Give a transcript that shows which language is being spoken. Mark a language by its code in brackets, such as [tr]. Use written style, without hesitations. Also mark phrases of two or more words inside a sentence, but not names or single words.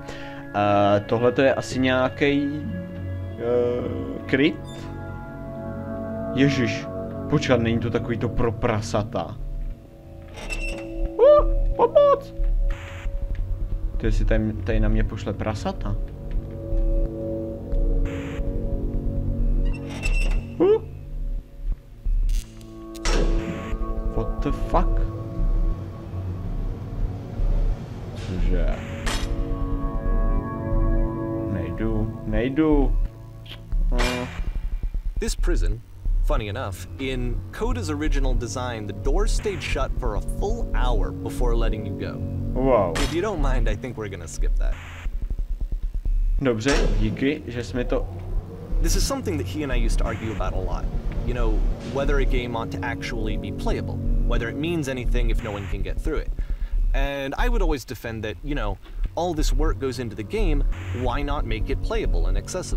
[cs] Tohle to je asi nějaký kryt? Ježiš, počkat, není to takový to pro prasata. Pomoc! To jestli tady na mě pošle prasata. [en] What the fuck? [cs] Že? Nejdu. [en] This prison, funny enough, in CODA's original design, the doors stayed shut for a full hour before letting you go. Wow. If you don't mind, I think we're gonna skip that. [cs] Dobře, díky, že jsi mi to... [en] This is something that he and I used to argue about a lot. You know, whether a game ought to actually be playable, whether it means anything if no one can get through it. And I would always defend that, you know, all this work goes into the game, why not make it playable and accessible?